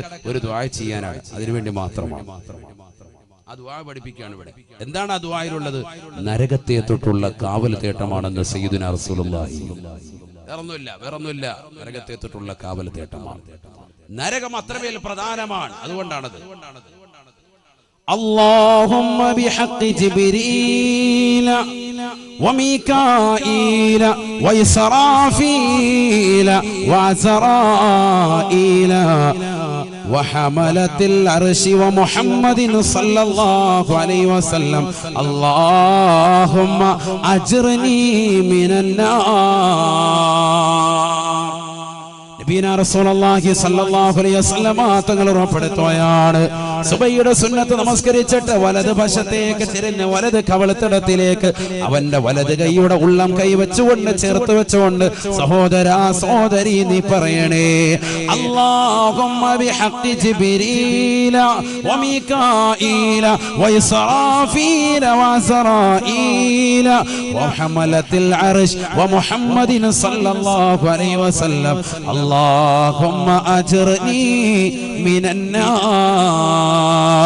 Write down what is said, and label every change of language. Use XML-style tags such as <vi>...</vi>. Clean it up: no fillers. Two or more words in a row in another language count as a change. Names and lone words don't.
<ml>ഒരു ദുആ ചെയ്യാനാണ്, അതിനുവേണ്ടി മാത്രമാണ്. ആ ദുആ പഠിപ്പിക്കുകയാണ് ഇവിടെ. എന്താണ് ആ ദുആയിലുള്ളത്? നരകത്തെ തൊട്ടുള്ള കാവൽ തേട്ടമാണെന്ന്</ml> <ar>سيدنا رسول الله.</ar> <ml>വേറൊന്നുമില്ല, നരകത്തെ തൊട്ടുള്ള കാവൽ തേട്ടമാണ്. നരകം അത്രമേൽ പ്രധാനമാണ്, അതുകൊണ്ടാണത്.</ml> <ar>اللهم بحق جبريل وميكائيل وإسرافيل وعزرائيل وحملة العرش ومحمد صلى الله عليه وسلم اللهم أجرني من النار. نبينا رسول الله صلى الله عليه وسلم</ar> <ml>തങ്ങൾ ഉറപ്പെടുത്തുകയാണ്, സുബഹിയുടെ സുന്നത്ത് നമസ്കരിച്ചിട്ട് വലത് വശത്തേക്ക് തിരിഞ്ഞ് വലത് കവളത്തിടത്തിലേക്ക് അവന്റെ വലത് കൈയുടെ ഉള്ളം കൈ വെച്ചുകൊണ്ട് ചേർത്ത് വെച്ചുകൊണ്ട് സഹോദരാ സഹോദരി നീ പറയണേ,</ml> <ar>اللهم بحق جبريل وميكائيل وإسرافيل وعزرائيل وحملة العرش ومحمد صلى الله عليه وسلم اللهم أجرني من النار.</ar>